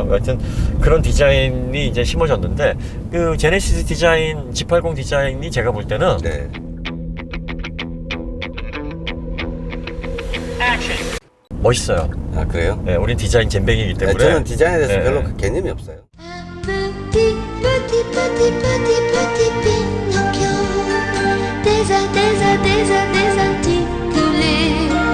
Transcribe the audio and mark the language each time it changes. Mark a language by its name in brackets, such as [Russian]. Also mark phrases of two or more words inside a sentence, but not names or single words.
[Korean] 하여튼 그런 디자인이 이제 심어졌는데 그 제네시스 디자인 G80 디자인이 제가 볼 때는 네. 멋있어요. 아, 그래요? 네, 우린 디자인 잼뱅이기 네, 때문에 저는 디자인에 대해서 네. 별로 개념이 없어요. [French] Petit, petit, petit, petit, petit Pinocchio, des articulations.